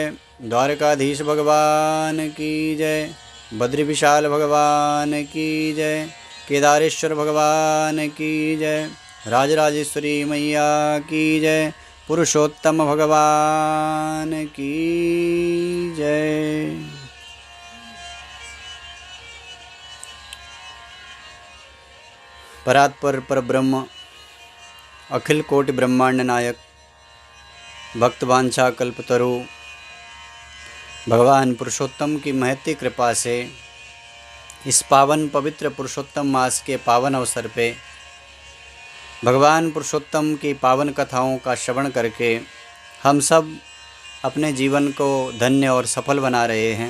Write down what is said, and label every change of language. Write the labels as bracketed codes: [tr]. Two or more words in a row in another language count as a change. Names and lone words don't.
[hi] द्वारकाधीश भगवान की जय। बद्री विशाल भगवान की जय। केदारेश्वर भगवान की जय। राजराजेश्वरी मैया की जय। पुरुषोत्तम भगवान की जय। परात्पर परब्रह्म अखिल कोटि ब्रह्मांड नायक भक्तवांछा कल्पतरु भगवान पुरुषोत्तम की महती कृपा से इस पावन पवित्र पुरुषोत्तम मास के पावन अवसर पे भगवान पुरुषोत्तम की पावन कथाओं का श्रवण करके हम सब अपने जीवन को धन्य और सफल बना रहे हैं।